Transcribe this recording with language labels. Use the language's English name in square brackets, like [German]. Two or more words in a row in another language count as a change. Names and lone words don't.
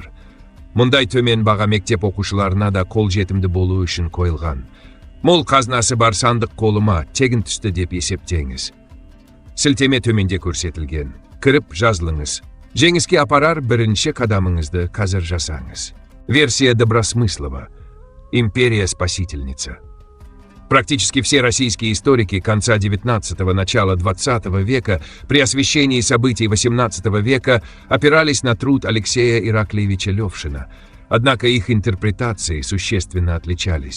[Kazakh] Мұндай төмен баға мектеп оқушыларына да қолжетімді болуы үшін қойылған. Мол қазынасы бар сандық қолыма тегін түсті деп есептеңіз. Сілтеме төменде көрсетілген. Кіріп жазылыңыз. Жеңіске апарар бірінші қадамыңызды қазір жасаңыз. [Russian] Версия Добросмыслова. Империя-спасительница. Практически все российские историки конца XIX – начала XX века при освещении событий XVIII века опирались на труд Алексея Ираклиевича Левшина, однако их интерпретации существенно отличались.